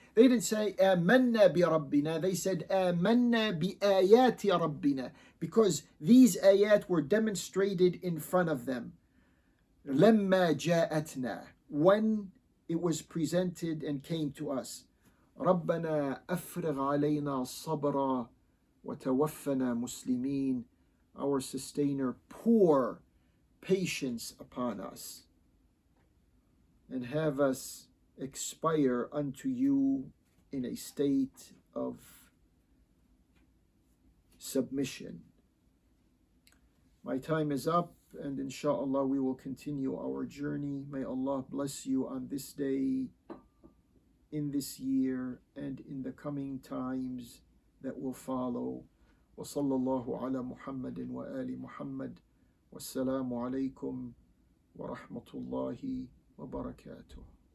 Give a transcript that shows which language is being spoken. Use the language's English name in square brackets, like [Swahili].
[English] They didn't say [Arabic] آمنا بربنا, [English] they said [Arabic] آمنا بآيات ربنا, [English] because these ayat were demonstrated in front of them. [Arabic] لما جاءتنا, [English] when it was presented and came to us. [Arabic] ربنا أفرغ علينا صبرا وتوفنا مسلمين. [English] Our sustainer, pour patience upon us and have us expire unto you in a state of submission. My time is up, and inshallah we will continue our journey. May Allah bless you on this day, in this year, and in the coming times that will follow. [Arabic] وصلى الله على محمد وآل محمد والسلام عليكم ورحمة الله وبركاته.